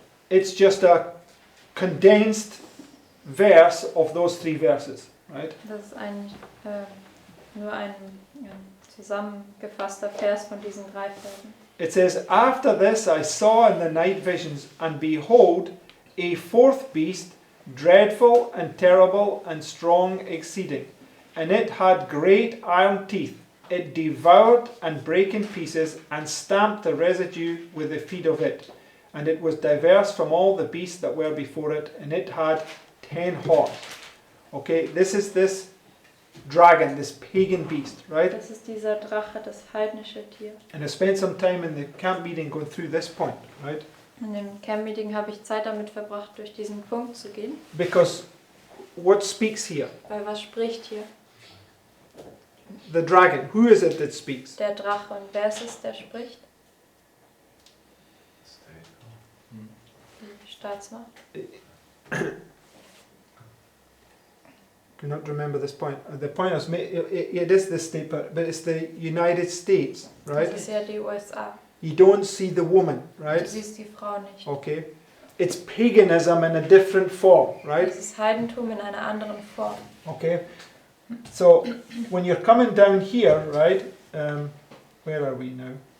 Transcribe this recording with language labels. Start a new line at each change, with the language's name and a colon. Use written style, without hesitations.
English: it's just a condensed verse of those 3 verses, right?
German: Das ist nur ein zusammengefasster Vers von diesen 3 Versen.
English: It says, After this I saw in the night visions, and behold, a fourth beast, dreadful and terrible and strong exceeding. And it had great iron teeth. It devoured and brake in pieces, and stamped the residue with the feet of it. And it was diverse from all the beasts that were before it, and it had 10 horns. Okay, this is this dragon, this pagan beast, right?
German: Das ist dieser Drache, das heidnische Tier.
English: And I spent some time in the camp meeting going through this point, right?
German: In dem Camp-Meeting habe ich Zeit damit verbracht, durch diesen Punkt zu gehen.
English: Because what speaks here?
German: Weil was spricht hier?
English: The dragon. Who is it that speaks?
German: Der Drache. Und wer ist es, der spricht? Die Staatsmacht.
English: Do not remember this point. The point is, it is the state, but it's the United States, right?
German: Das ist ja die USA.
English: You don't see the woman,
German: Du
English: right?
German: siehst die Frau nicht.
English: Okay. It's paganism in a different form, right?
German: Das ist Heidentum in einer anderen Form.
English: Okay. So when you're coming down here, right? Where are we now?